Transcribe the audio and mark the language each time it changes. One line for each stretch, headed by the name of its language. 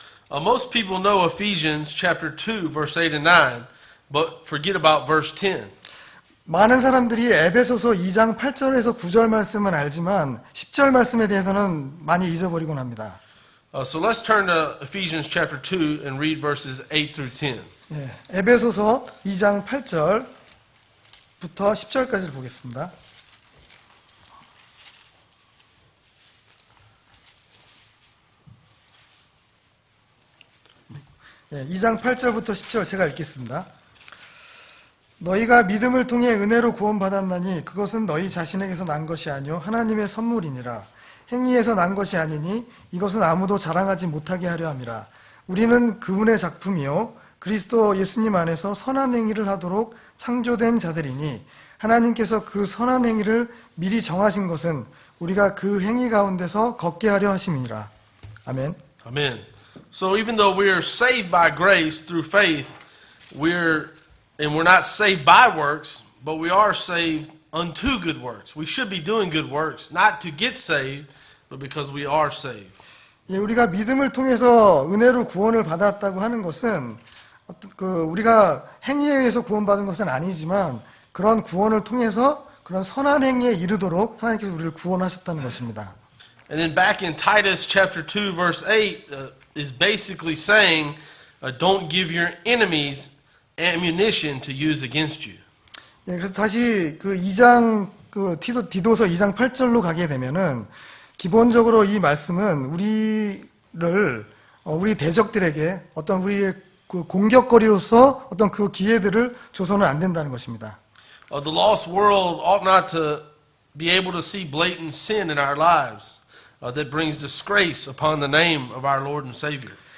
English: Most people know Ephesians chapter 2 verse 8 and 9, but forget about verse 10.
Korean: 많은 사람들이 에베소서 2장 8절에서 9절 말씀은 알지만 10절 말씀에 대해서는 많이 잊어버리곤 합니다.
English: So let's turn to Ephesians chapter 2 and read verses 8 through 10.
Korean: 에베소서 2장 8절부터 10절까지를 보겠습니다. 2장 8절부터 10절 제가 읽겠습니다. 너희가 믿음을 통해 은혜로 구원받았나니 그것은 너희 자신에게서 난 것이 아니요 하나님의 선물이니라. 행위에서 난 것이 아니니 이것은 아무도 자랑하지 못하게 하려 함이라. 우리는 그분의 작품이요 그리스도 예수님 안에서 선한 행위를 하도록 창조된 자들이니 하나님께서 그 선한 행위를 미리 정하신 것은 우리가 그 행위 가운데서 걷게 하려 하심이니라. 아멘.
English: Amen. So even though we are saved by grace through faith, we're not saved by works, but we are saved unto good works. We should be doing good works, not to get saved, but because we are saved.
Korean: 우리가 믿음을 통해서 은혜로 구원을 받았다고 하는 것은 우리가 행위에 의해서 구원받은 것은 아니지만 그런 구원을 통해서 그런 선한 행위에 이르도록 하나님께서 우리를 구원하셨다는 것입니다.
English: And then back in Titus chapter 2 verse 8 is basically saying, don't give your enemies ammunition to use against you.
Korean: 그래서 다시 그 2장 디도서 2장 8절로 가게 되면은 기본적으로 이 말씀은 우리 대적들에게 어떤 우리의 그 공격거리로서 어떤 그 기회들을 줘서는 안 된다는 것입니다.
English: The lost world ought not to be able to see blatant sin in our lives that brings disgrace upon the name of our Lord and Savior.